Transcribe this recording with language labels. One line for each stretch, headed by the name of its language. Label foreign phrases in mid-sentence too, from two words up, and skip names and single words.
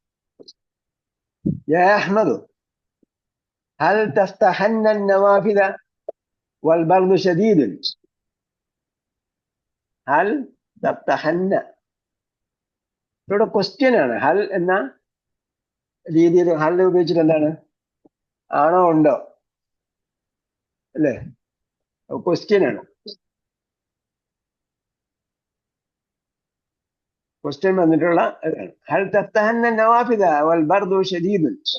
Arabic: يا احمد هل تفتحن النوافذ والبرد شديد؟ هل تفتحن
Malayalam: ഇവിടെ ക്വസ്റ്റ്യൻ ആണ്. ഹൽ എന്ന രീതിയിൽ ഹൽ ഉപയോഗിച്ചിട്ട് എന്താണ്? ആണോ ഉണ്ടോ അല്ലേ? ക്വസ്റ്റ്യൻ ആണ്. ക്വസ്റ്റ്യൻ വന്നിട്ടുള്ള
Arabic: هل تفتحن النوافذ والبرد شديد.